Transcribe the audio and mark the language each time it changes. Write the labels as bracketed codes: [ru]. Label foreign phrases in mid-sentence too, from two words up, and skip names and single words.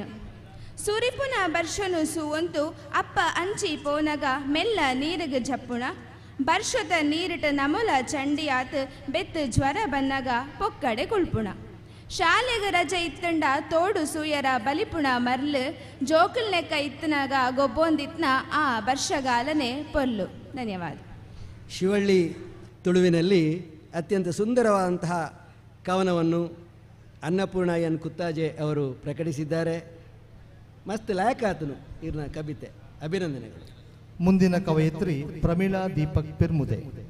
[tcy] ಸುರಿಪುನ ಬರ್ಷನು ಸೂವಂತು ಅಪ್ಪ ಅಂಚಿ ಪೋನಗ ಮೆಲ್ಲ ನೀರಿಗೆ ಜಪ್ಪುಣ ಬರ್ಷದ ನೀರಿಟ ನಮುಲ ಚಂಡಿಯಾತ್ ಬೆತ್ತು ಜ್ವರ ಬನ್ನಗ ಪೊಕ್ಕಡೆ ಕುಳ್ಪುಣ. ಶಾಲೆಗೆ ರಜೆ ಇತ್ತಂಡ ತೋಡು ಸೂಯರ ಬಲಿಪುಣ ಮರ್ಲು ಜೋಕುಲ್ನೆಕ್ಕ ಇತ್ತನಾಗ ಗೊಬ್ಬೊಂದಿತ್ನ ಆ ವರ್ಷಗಾಲನೆ ಪೊಲ್ಲು. [kn] ಧನ್ಯವಾದ. ಶಿವಳ್ಳಿ ತುಳುವಿನಲ್ಲಿ ಅತ್ಯಂತ ಸುಂದರವಾದಂತಹ ಕವನವನ್ನು ಅನ್ನಪೂರ್ಣ ಎನ್ ಕುತ್ತಾಜೆ ಅವರು ಪ್ರಕಟಿಸಿದ್ದಾರೆ. [tcy] ಮಸ್ತ್ ಲಾಯಕಾತನು ಇರ್ನ ಕವಿತೆ. ಅಭಿನಂದನೆಗಳು. [kn] ಮುಂದಿನ ಕವಯಿತ್ರಿ ಪ್ರಮೀಳಾ ದೀಪಕ್ ಪಿರ್ಮುದೆ.